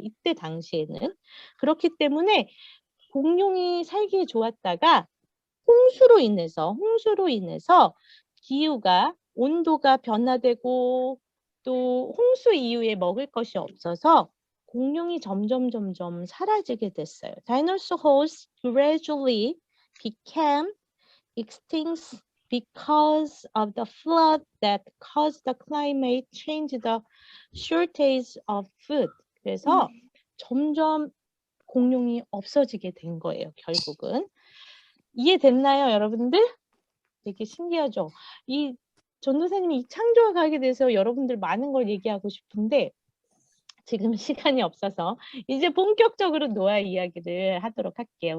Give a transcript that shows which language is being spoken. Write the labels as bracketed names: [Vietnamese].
[Korean] 이때 당시에는. 그렇기 때문에 공룡이 살기에 좋았다가 홍수로 인해서 기후가 온도가 변화되고 또 홍수 이후에 먹을 것이 없어서 공룡이 점점 사라지게 됐어요. [English] Dinosaurs gradually became extinct because of the flood that caused the climate change, the shortage of food. [Korean] 그래서 점점 공룡이 없어지게 된 거예요, 결국은. 이해됐나요, 여러분들? 되게 신기하죠? 전도사님이 이 창조와 과학에 대해서 여러분들 많은 걸 얘기하고 싶은데 지금 시간이 없어서 이제 본격적으로 노아 이야기를 하도록 할게요.